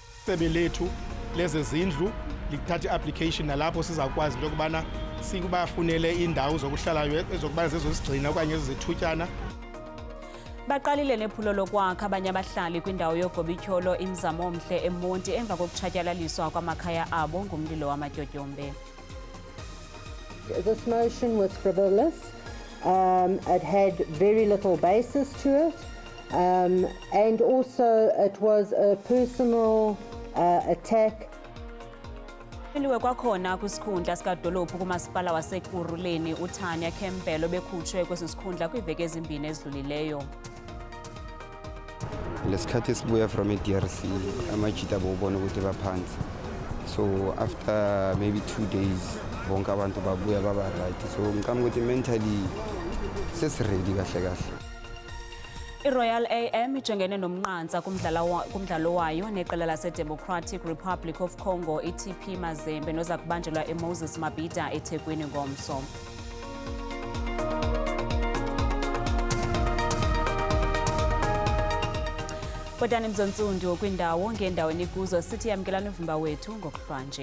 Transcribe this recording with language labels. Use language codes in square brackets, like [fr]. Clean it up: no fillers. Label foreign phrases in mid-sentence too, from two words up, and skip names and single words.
[xh] isebe lethu lezezindlu lithatha i-application nalapho sizakwazi into yokubana sikubafunele indawo zokuhlala ezokubana zezosigcina okanye ezithutyana. Baqalile nephulo lokwakha abanye abahlali kwindawo yogobityholo imzamo omhle eMonti emva kokutshatyalaliswa kwamakhaya abo ngumlilo wamatyotyombe. [en] This motion was frivolous. It had very little basis to it, and also it was a personal attack. [xh] Iliwe kwakhona kwisikhundla sikadolophu kumasipala waseKuruleni uTanya Kempelo bekhutshwe kwesi sikhundla kwiiveki ezimbini ezidlulileyo. [zu] Lesikhathi sibuya from DRC amajita bobona ukuthi baphansi, [en] so after maybe 2 days [zu] bonke abantu babuya baba right, so ngicabanga ukuthi mentally sesiready kahle kahle. [xh] iRoyal AM ijongene nomnqantsa kumdlalo wayo neqela laseDemocratic Republic of Congo iTP Mazembe noza kubanjelwa eMoses Mabhida eThekwini ngomso. Botani Mzontsundu kwindawo ngeendaweni kuzo sithi yamkelana uvimba wethu ngokuhlwanje.